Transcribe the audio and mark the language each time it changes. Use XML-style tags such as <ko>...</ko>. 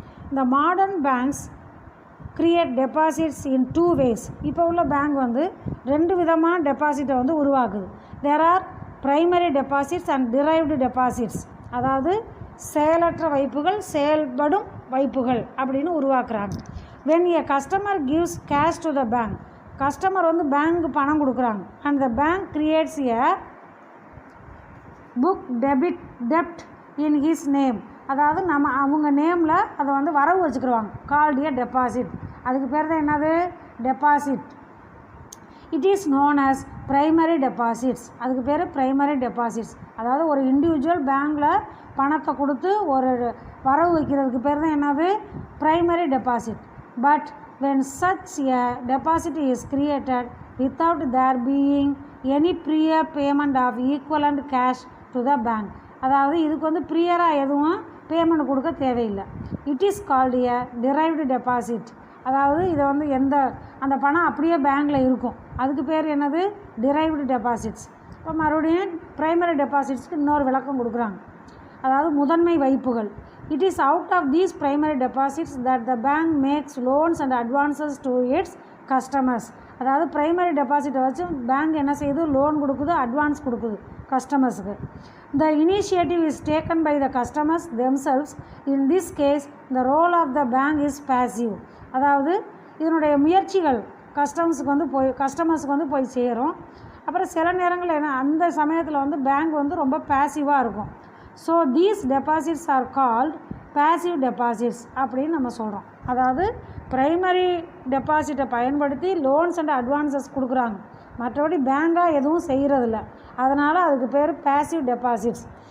<en>இந்த modern banks create deposits in 2 ways.</en> <ta>இப்போ உள்ள பேங்க் வந்து 2 விதமான டெபாசிட்டை வந்து உருவாக்குது.</ta> <en>There are primary deposits and derived deposits.</en> <ta>அதாவது செயலற்ற வைப்புகள் செயல்படும் வைப்புகள் அப்படின்னு உருவாக்குறாங்க.</ta> <en>when a customer gives cash to the bank,</en> <ta>customer வந்து பேங்க்கு பணம் கொடுக்குறாங்க,</ta> <en>and the bank creates a book debt in his name,</en> <ta>அதாவது நம்ம அவங்க நேமில் அதை வந்து வரவு வச்சுக்கிடுவாங்க,</ta> <en>Called a deposit.</en> <ta>அதுக்கு பேர் தான் என்னது? Deposit.</ta> <en>It is known as primary deposits.</en> <ta>அதுக்கு பேர் ப்ரைமரி டெபாசிட்ஸ். அதாவது ஒரு இண்டிவிஜுவல் பேங்க்கில் பணத்தை கொடுத்து ஒரு வரவு வைக்கிறதுக்கு பேர் தான் என்னது? Primary deposit.</ta> <en>but when such a deposit is created without there being any prior payment of equivalent cash to the bank,</en> <ta>அதாவது இதுக்கு வந்து ப்ரியராக எதுவும் பேமெண்ட் கொடுக்க தேவையில்லை.</ta> <en>It is called a derived deposit.</en> <ta>அதாவது இதை வந்து அந்த பணம் அப்படியே பேங்க்கில் இருக்கும், அதுக்கு பேர் என்னது? derived deposits. இப்போ மறுபடியும் ப்ரைமரி டெபாசிட்ஸ்க்கு இன்னொரு விளக்கம் கொடுக்குறாங்க, அதாவது முதன்மை வைப்புகள்.</ta> <en>It is out of these primary deposits that the bank makes loans and advances to its customers.</en> <ta>அதாவது ப்ரைமரி டெபாசிட்டை வச்சு பேங்க் என்ன செய்யுது? லோன் கொடுக்குது, அட்வான்ஸ் கொடுக்குது கஸ்டமர்ஸுக்கு.</ta> <en>The initiative is taken by the customers themselves. In this case, the role of the bank is passive.</en> <ta>அதாவது இதனுடைய முயற்சிகள் கஸ்டமர்ஸுக்கு வந்து போய் சேரும். அப்புறம் சில நேரங்கள் என்ன, அந்த சமயத்தில் வந்து பேங்க் வந்து ரொம்ப பேசிவாக இருக்கும்.</ta> <en>so these deposits are called passive deposits</en> <ta>அப்படின்னு நம்ம சொல்கிறோம். அதாவது ப்ரைமரி டெபாசிட்டை பயன்படுத்தி லோன்ஸ் அண்ட் அட்வான்சஸ் கொடுக்குறாங்க, மற்றபடி பேங்காக எதுவும் செய்கிறதில்ல, அதனால் அதுக்கு பேர் பேசிவ் டெபாசிட்ஸ்.</ta>